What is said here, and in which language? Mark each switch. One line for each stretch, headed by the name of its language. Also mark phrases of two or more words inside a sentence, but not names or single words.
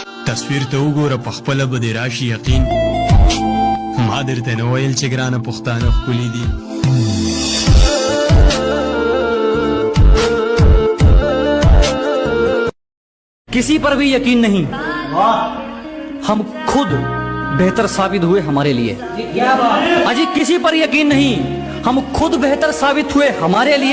Pashto: تصویر ته وګوره په خپله به دې راشي یقین. ما درته نه ویل چې ګرانه پښتانه ښکلي دي.
Urdu: کسی پر بھی یقین نہیں، ہم خود بہتر ثابت ہوئے ہمارے لیے. اجی کسی پر یقین نہیں، ہم خود بہتر ثابت ہوئے ہمارے لیے.